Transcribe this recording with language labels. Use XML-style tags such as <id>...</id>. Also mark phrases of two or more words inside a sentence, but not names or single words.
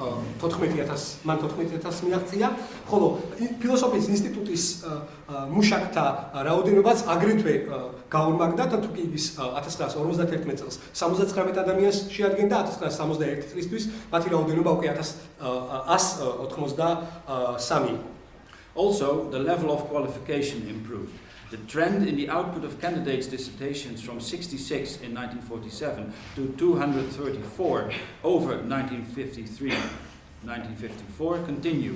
<ka>14000 მიაღწია, ხოლო ფილოსოფიის ინსტიტუტის მუშაკთა რაოდენობაც აგრეთვე გაორმაგდა და თუკი ის 1951 წელს 79 ადამიანს შეადგენდა, 1961 წლისთვის მათი რაოდენობა უკვე 1183.</ka> <en>Also, the level of qualification improved. The trend in the output of candidates' dissertations from 66 in 1947 to 234 over 1953-1954 continued.</en>